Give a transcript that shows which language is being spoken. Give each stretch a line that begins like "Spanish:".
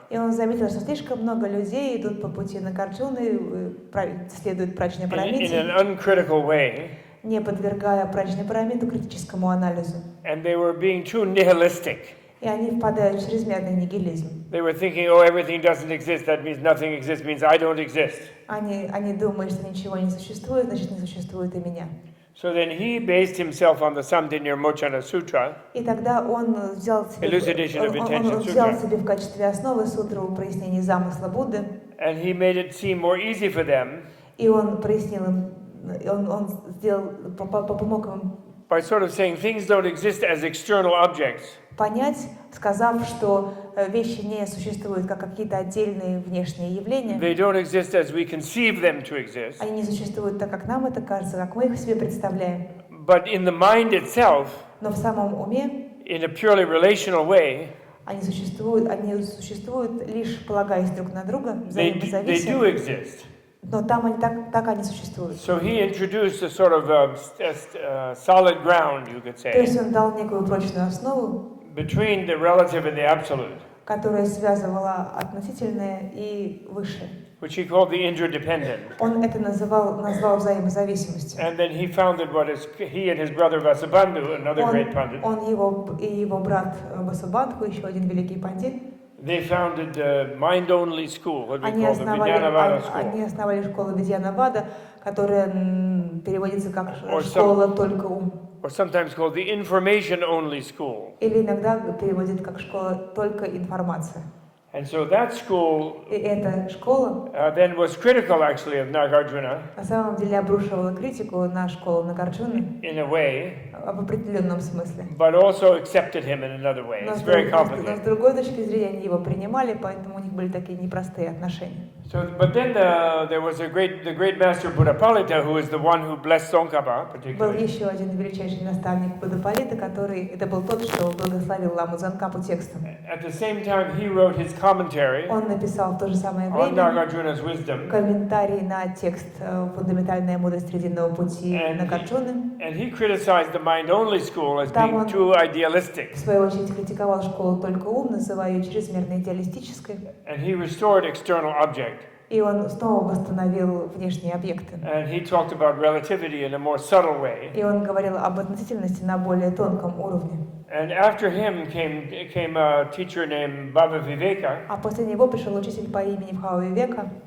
Russian: И он заметил, что слишком много людей идут по пути Нагарджуны, следуют Праджняпарамите,
English: In an uncritical way.
Russian: Не подвергая Праджняпарамиту критическому анализу.
English: And they were being too nihilistic.
Russian: И они впадают в чрезмерный нигилизм.
English: They were thinking, oh, everything doesn't exist, that means nothing exists, means I don't exist.
Russian: Они думают, что ничего не существует, значит, не существует и меня.
English: So then he based himself on the Samdhinirmochana Sutra.
Russian: И тогда он взял себе в качестве основы сутру прояснений замысла Будды.
English: And he made it seem more easy for them.
Russian: И он прояснил им, он сделал, помог им
English: by sort of saying things don't exist as external objects.
Russian: Понять, сказав, что вещи не существуют как какие-то отдельные внешние явления.
English: They don't exist as we conceive them to exist.
Russian: Они не существуют так, как нам это кажется, как мы их себе представляем.
English: But in the mind itself,
Russian: но в самом уме,
English: in a purely relational way,
Russian: они существуют лишь полагаясь друг на друга, взаимозависимо.
English: They do exist.
Russian: Но там они так они существуют.
English: So he introduced a sort of solid ground, you could say.
Russian: То есть он дал некую прочную основу,
English: between the relative and the absolute,
Russian: которая связывала относительное и высшее.
English: Which he called the interdependent.
Russian: Он это назвал взаимозависимостью.
English: And then he founded he and his brother Vasubandhu, another great pundit.
Russian: Он и его брат Васубандху, еще один великий пандит.
English: They founded the mind-only school, what we call the Vijnanavada school.
Russian: Они основали школу Видьянавада, которая переводится как школа только ум.
English: Or sometimes called the information-only school.
Russian: Или иногда переводит как школа только информация.
English: And so that school
Russian: И эта школа
English: then was critical actually of Nagarjuna.
Russian: На самом деле обрушивала критику на школу Нагарджуны.
English: In a way.
Russian: В определенном смысле.
English: But also accepted him in another way. It's very complicated.
Russian: Но с другой точки зрения они его принимали, поэтому у них были такие непростые отношения.
English: So, but then there was the great master Buddhapalita, who is the one who blessed Tsongkhapa particularly.
Russian: Был еще один величайший наставник Буддапалита, это был тот, что благословил ламу Цонкапу текстом.
English: At the same time, he wrote his commentary.
Russian: Он написал в то же самое время
English: on Nagarjuna's wisdom.
Russian: Комментарий на текст «Фундаментальная мудрость срединного пути» Нагарджуны.
English: And he criticized the mind-only school as being too idealistic.
Russian: В свою очередь критиковал школу только ум, называя ее чрезмерно идеалистической.
English: And he restored external object.
Russian: И он снова восстановил внешние объекты.
English: And he talked about relativity in a more subtle way.
Russian: И он говорил об относительности на более тонком уровне.
English: And after him came a teacher named Baba Viveka.
Russian: А после него пришел учитель по имени Бхава Вивека.